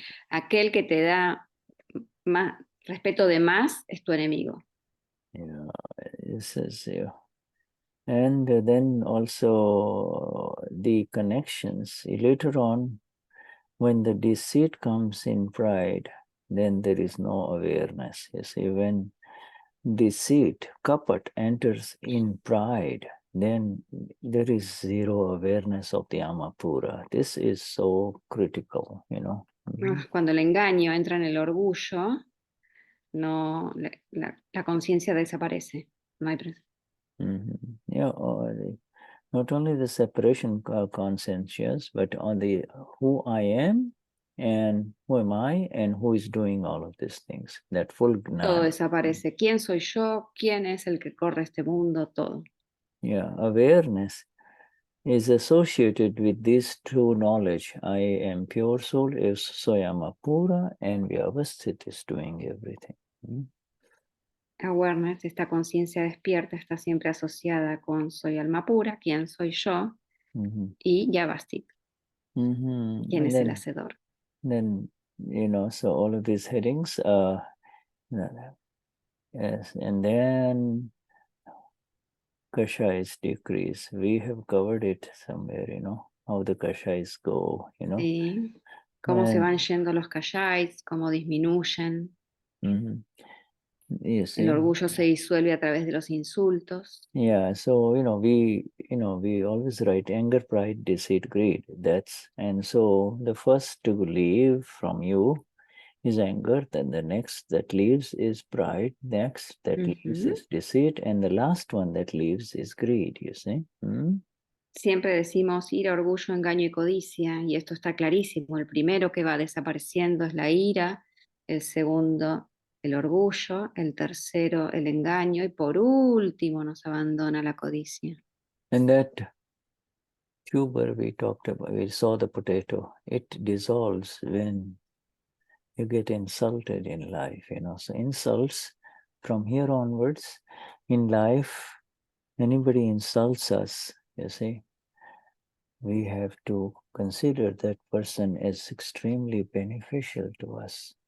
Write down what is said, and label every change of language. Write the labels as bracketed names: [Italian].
[Spanish] Aquel que te da más, respeto de más es tu enemigo. [English] Yeah, this is, and then also the connections. Later on, when the deceit comes in pride, then there is no awareness. You see, when deceit, kapat, enters in pride, then there is zero awareness of the Amapura. This is so critical, [Spanish] Cuando el engaño entra en el orgullo, no, la conciencia desaparece. No hay [English] Yeah, not only the separation conscientious, but on the who I am and who am I and who is doing all of these things. That full [Spanish] Todo gnana. desaparece. ¿Quién soy yo? ¿Quién es el que corre este mundo? Todo. [English] Yeah, awareness is associated with these two knowledge. I am pure soul, is Soyama Pura, and Vyavasthit is doing everything. [Spanish] Awareness, esta conciencia despierta, está siempre asociada con soy alma pura, quién soy yo, y Yavasthit, quién es el hacedor. [English] Then, so all of these headings, yes, and then Kashais decrease. We have covered it somewhere, how the Kashais go, [Spanish] Sí. Cómo se van yendo los kashais, cómo disminuyen. El orgullo se disuelve a través de los insultos. [English] Yeah, so we always write anger, pride, deceit, greed. And so the first to leave from you is anger, then the next that leaves is pride, next that leaves is deceit, and the last one that leaves is greed, you see. [Spanish] Siempre decimos ira, orgullo, engaño y codicia, y esto está clarísimo. El primero que va desapareciendo es la ira, el segundo el orgullo, el tercero el engaño, y por último nos abandona la codicia. [English] And that tuber we talked about, we saw the potato, it dissolves when you get insulted in life, So insults, from here onwards, in life, anybody insults us, you see, we have to consider that person as extremely beneficial to us.